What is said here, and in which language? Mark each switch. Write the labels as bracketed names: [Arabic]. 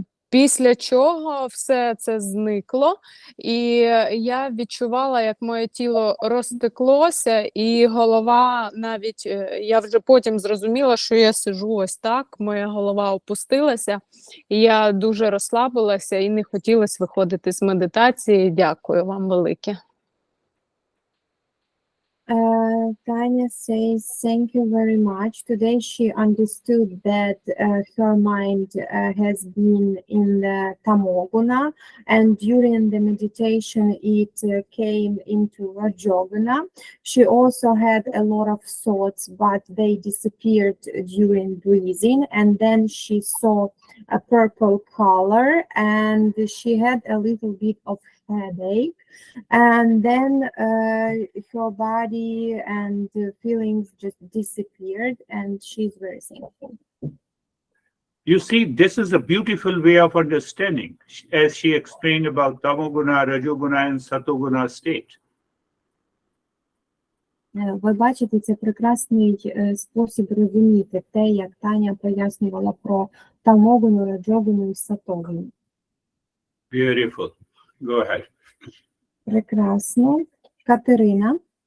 [Ukrainian] Після чого все це зникло, і я відчувала, як моє тіло розтеклося, і голова навіть, я вже потім зрозуміла, що я сиджу ось так, моя голова опустилася, і я дуже розслабилася і не хотілося виходити з медитації. Дякую вам велике. [English] Tanya says, thank you very much. Today she understood that her mind has been in the Tamoguna, and during the meditation it came into Rajoguna. She also had a lot of thoughts, but they disappeared during breathing, and then she saw a purple color, and she had a little bit of headache, and then her body and feelings just disappeared, and she's very thankful. You see, this is a beautiful way of understanding, as she explained about Tamoguna, Rajoguna, and Satoguna state. [Ukrainian] Ви бачите, це прекрасний спосіб розуміти те, як Таня пояснювала про тамогуну, раджогуну і сатогуну. [English] Beautiful. Go ahead. [Ukrainian] Прекрасно. Катерина.